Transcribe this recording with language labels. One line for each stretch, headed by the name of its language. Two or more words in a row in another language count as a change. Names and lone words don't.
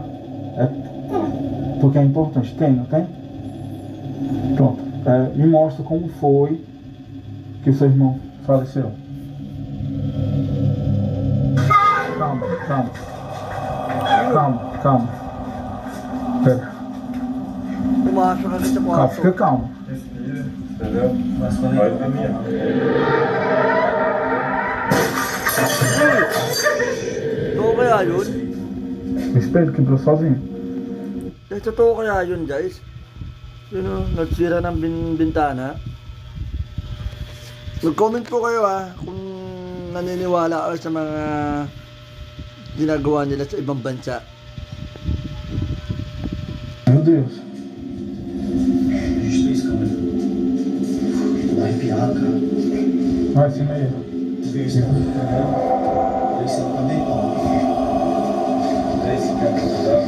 Portuguese: É porque é importante. Tem, não tem? Pronto. Me mostra como foi que o seu irmão faleceu. Calma. Pera.
Filipino: Pumasok na dito,
Portuguese: Calma, fica calmo. Entendeu? Mas quando ele vai pra mim,
Filipino: Totoo kaya yun?
Portuguese: O espelho quebrou sozinho.
Filipino: Totoo kaya yun, guys? Yun o, nagsira ng bintana. Mag-comment po kayo kung naniniwala kayo sa mga ginagawa nila sa ibang bansa.
Portuguese: Meu Deus. A gente fez câmera. Lá arrepiado, cara. Vai, cima aí. Fez câmera. Esse não tá bem, ó. Esse cara tá.